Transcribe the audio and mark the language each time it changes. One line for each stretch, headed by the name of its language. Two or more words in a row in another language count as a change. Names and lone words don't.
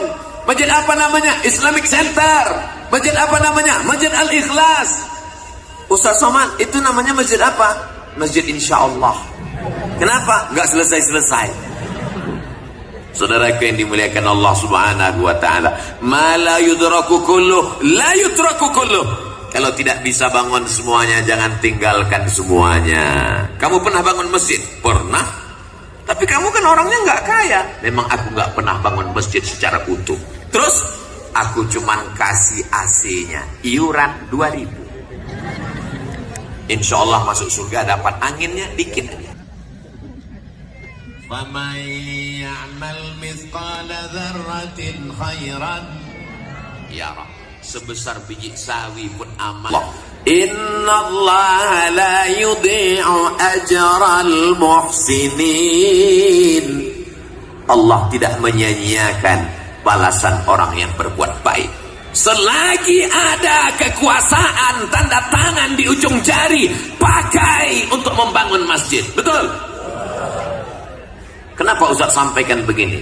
Indonesian: Masjid apa namanya? Islamic Center. Masjid apa namanya? Masjid Al-Ikhlas. Ustaz Somad, itu namanya masjid apa? Masjid
Arabic: إن شاء الله.
Indonesian: Kenapa? Nggak selesai-selesai. Saudaraku yang dimuliakan Allah
Arabic: سبحانه وتعالى, ما لا يدرك كله لا يترك كله.
Indonesian: Kalau tidak bisa bangun semuanya, jangan tinggalkan semuanya. Kamu pernah bangun masjid? Pernah. Tapi kamu kan orangnya nggak kaya. Memang aku nggak pernah bangun masjid secara utuh. Terus aku cuman kasih AC-nya, iuran 2.000.
Arabic: إن شاء الله
Indonesian: masuk surga dapat anginnya dikit aja.
Arabic: فَمَنْ يَعْمَلْ مِثْقَالَ ذَرَّةٍ خَيْرًا يَرَهُ.
Indonesian: Sebesar biji sawi pun amal.
Arabic: إن الله لا يضيع أجر المحسنين.
Indonesian: Allah tidak menyia-nyiakan balasan orang yang berbuat baik. Selagi ada kekuasaan, tanda tangan di ujung jari, pakai untuk membangun masjid. Betul? Kenapa Ustaz sampaikan begini?